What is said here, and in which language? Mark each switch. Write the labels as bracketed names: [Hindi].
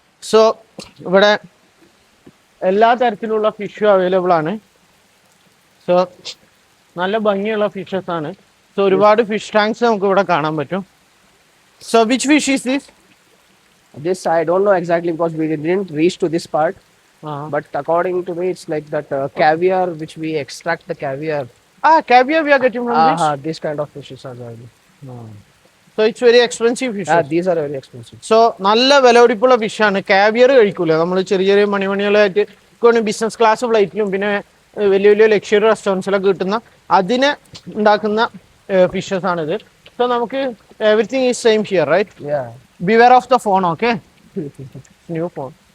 [Malayalam] So ഇവിടെ എല്ലാ തരത്തിലുള്ള ഫിഷും അവൈലബിൾ ആണ്. സോ നല്ല ഭംഗിയുള്ള ഫിഷസ് ആണ്. സോ ഒരുപാട് ഫിഷ് ടാങ്ക്സ് നമുക്ക് ഇവിടെ കാണാൻ പറ്റും. [English] So which fish is this? This I don't know exactly because we didn't reach to this part. But according to me, it's like that caviar, which we extract the caviar. Caviar we are getting from this? This kind of fishes are there. So it's very expensive fish. These are very expensive. [Malayalam] So നല്ല വിലപിടിപ്പുള്ള ഫിഷാണ്. Caviar കഴിക്കൂല നമ്മൾ, ചെറിയ മണികളായിട്ട് business class ഫ്ലൈറ്റിലും പിന്നെ വലിയ luxury റെസ്റ്റോറൻറ്റ്സിലൊക്കെ കിട്ടുന്ന അതിനെ ഉണ്ടാക്കുന്ന ഫിഷസ് ആണിത്. [English] So നമുക്ക് everything is same here, right? Yeah. Beware of the phone. Okay, new phone.